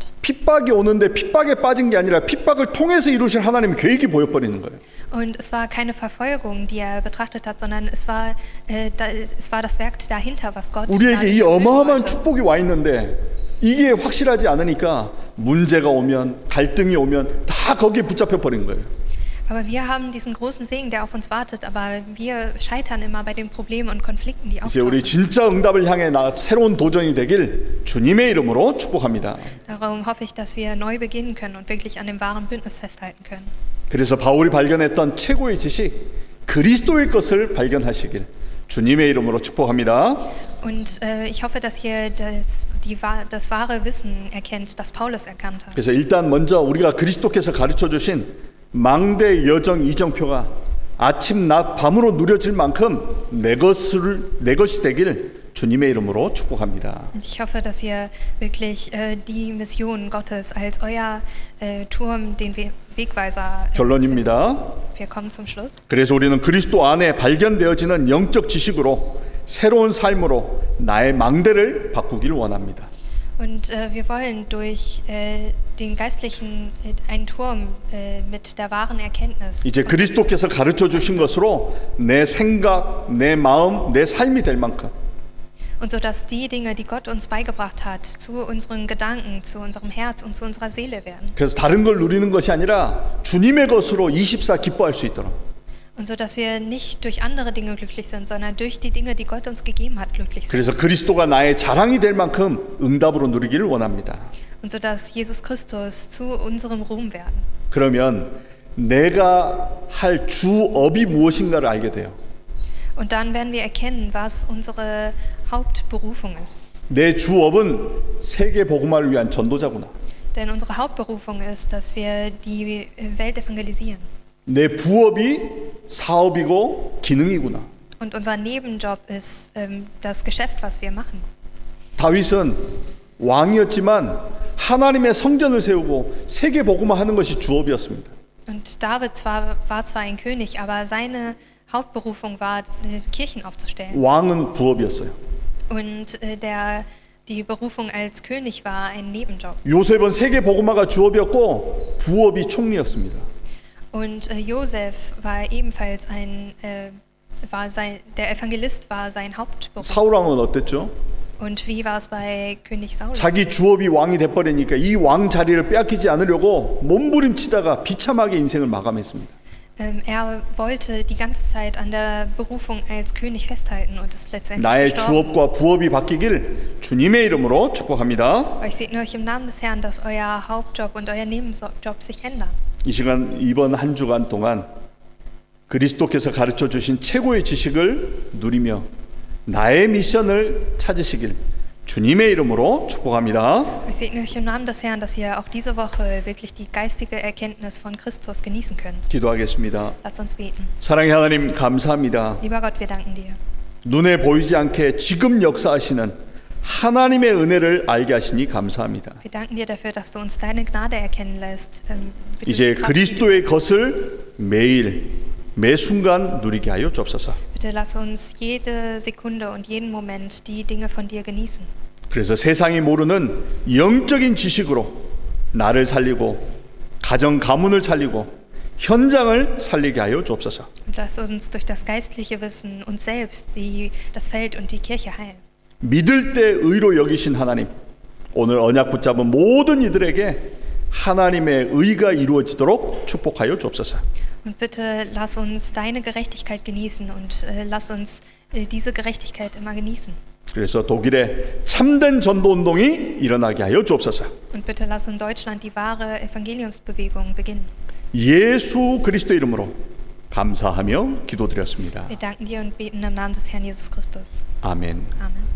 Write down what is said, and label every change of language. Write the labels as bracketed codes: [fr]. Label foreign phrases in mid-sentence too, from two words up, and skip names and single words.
[ko] 핍박이 오는데 핍박에 빠진 게 아니라 핍박을 통해서 이루실 하나님의 계획이 보여버리는 거예요. [de] Und es war keine Verfolgung, die er betrachtet hat, sondern es war das Werk dahinter, was Gott [ko] 우리에게 이 [de] dadurch erfüllen [ko] 어마어마한 [de] wollte. [ko] 축복이 와 있는데 이게 확실하지 않으니까 문제가 오면 갈등이 오면 다 거기에 붙잡혀 버린 거예요. [de] Aber wir haben diesen großen Segen, der auf uns wartet, aber wir scheitern immer bei den Problemen und Konflikten, die [ko] 이제 우리 [de] auftauchen. [ko] 진짜 응답을 향해 새로운 도전이 되길 주님의 이름으로 축복합니다. [de] Darum hoffe ich, dass wir neu beginnen können und wirklich an dem wahren Bündnis festhalten können. [ko] 그래서 바울이 발견했던 최고의 지식 그리스도의 것을 발견하시길 주님의 이름으로 축복합니다. [de] Und ich hoffe, dass ihr das wahre Wissen erkennt, das Paulus erkannt hat. [ko] 그래서 일단 먼저 우리가 그리스도께서 가르쳐 주신 망대 여정 이정표가 아침 낮 밤으로 누려질 만큼 내 것이 되길 주님의 이름으로 축복합니다. [de] Und ich hoffe, dass ihr wirklich die Mission Gottes als euer Turm, den Wegweiser. [ko] 결론입니다. [de] Wir kommen zum Schluss. [ko] 그래서 우리는 그리스도 안에 발견되어지는 영적 지식으로 새로운 삶으로 나의 망대를 바꾸기를 원합니다. [de] Und wir wollen durch den geistlichen einen Turm mit der wahren Erkenntnis. [ko] 이제 그리스도께서 가르쳐 주신 것으로 내 생각, 내 마음, 내 삶이 될 만큼 [de] Und so dass die Dinge, die Gott uns beigebracht hat, zu unseren Gedanken, zu unserem Herz und zu unserer Seele werden. [ko] 그래서 다른 걸 누리는 것이 아니라 주님의 것으로 24 기뻐할 수 있도록 [de] Und so dass wir nicht durch andere Dinge glücklich sind, sondern durch die Dinge, die Gott uns gegeben hat, glücklich sind. [ko] 그래서 그리스도가 나의 자랑이 될 만큼 응답으로 누리기를 원합니다. [de] Und so dass Jesus Christus zu unserem Ruhm werden. [ko] 그러면 내가 할 주업이 무엇인가를 알게 돼요. [de] Und dann werden wir erkennen, was unsere Hauptberufung ist. [ko] 내 주업은 세계 복음화를 위한 전도자구나. [de] Denn unsere Hauptberufung ist, dass wir die Welt evangelisieren. [ko] 내 부업이 사업이고 기능이구나. [de] Und unser Nebenjob ist das Geschäft, was wir machen. [ko] 다윗은 왕이었지만 하나님의 성전을 세우고 세계 복음화하는 것이 주업이었습니다. [de] Und David war zwar ein König, aber seine Hauptberufung war, Kirchen aufzustellen. [ko] 왕은 부업이었어요. [de] Und die Berufung als König war ein Nebenjob. [ko] 요셉은 세계 복음화가 주업이었고 부업이 총리였습니다. [de] Und Josef war ebenfalls der Evangelist war sein Hauptberuf. [ko] 사울 왕은 어땠죠? [de] Und wie war es bei König Saul? [ko] 자기 주업이 왕이 돼버리니까 이 왕 자리를 빼앗기지 않으려고 몸부림치다가 비참하게 인생을 마감했습니다. [de] Er wollte die ganze Zeit an der Berufung als König festhalten und ist letztendlich [ko] 나의 [de] gestorben. [ko] 주업과 부업이 바뀌길 주님의 이름으로 축복합니다. [de] Aber ich segne euch im Namen des Herrn, dass euer Hauptjob und euer Nebenjob sich ändern. [ko] 이 시간 이번 한 주간 동안 그리스도께서 가르쳐 주신 최고의 지식을 누리며 나의 미션을 찾으시길 주님의 이름으로 축복합니다. [de] Ich segne euch im Namen des Herrn, dass ihr auch diese Woche wirklich die geistige Erkenntnis von Christus genießen könnt. [ko] 기도하겠습니다. [de] Lasst uns beten. [ko] 사랑의 하나님 감사합니다. [de] Lieber Gott, wir danken dir. [ko] 눈에 보이지 않게 지금 역사하시는 하나님의 은혜를 알게 하시니 감사합니다. [de] Wir danken dir dafür, dass du uns deine Gnade erkennen lässt. Bitte [ko] 이제 [de] Kraft [ko] 그리스도의 것을 매일 매 순간 누리게 하여 주옵소서. [de] Bitte lass uns jede Sekunde und jeden Moment die Dinge von dir genießen. [ko] 그래서 세상이 모르는 영적인 지식으로 나를 살리고 가정 가문을 살리고 현장을 살리게 하여 주옵소서. [de] Und lass uns durch das geistliche Wissen uns selbst, das Feld und die Kirche heilen. [ko] 믿을 때 의로 여기신 하나님, 오늘 언약 붙잡은 모든 이들에게 하나님의 의가 이루어지도록 축복하여 주옵소서. [de] Und bitte lass uns deine Gerechtigkeit genießen und lass uns diese Gerechtigkeit immer genießen. [ko] 그래서 독일의 참된 전도 운동이 일어나게 하여 주옵소서. [de] Und bitte lass in Deutschland die wahre Evangeliumsbewegung beginnen. [ko] 예수 그리스도 이름으로 감사하며 기도드렸습니다. [de] Wir danken dir und beten im Namen des Herrn Jesus Christus. [ko] 아멘. [de] Amen.